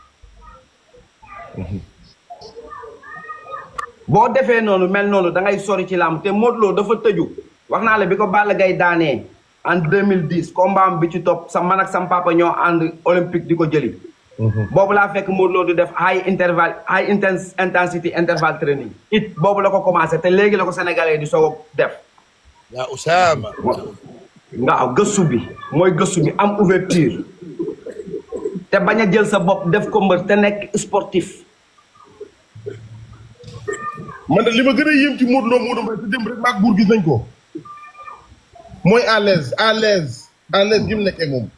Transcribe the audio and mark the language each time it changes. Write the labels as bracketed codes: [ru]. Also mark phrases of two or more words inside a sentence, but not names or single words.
[wo] boo defee noonu mel noonu da ngay sori ci làmb te Modou Lo dafa tëju wax naa la bi ko Balla Gaye daanee en 2010 combat am bi ci topp sa man ak sam papa ñoo ànd olympique di ko jëli boobu laa fekk Modou Lo du def [en] high intensity interval training [wo] it boobu la ko commencé te léegi la ko sénégalais di soog a def yaa Usaama. waaw gëstu bi mooy gëstu bi am ouverture te bañ a jël sa bopp def ko mbër te nekk sportif man de li ma gën a yéem ci Modou Lo Modou Mbaye te dem rek maag buur gis nañ ko mooy [fr] à l'aise [wo] gi mu nekkee moom.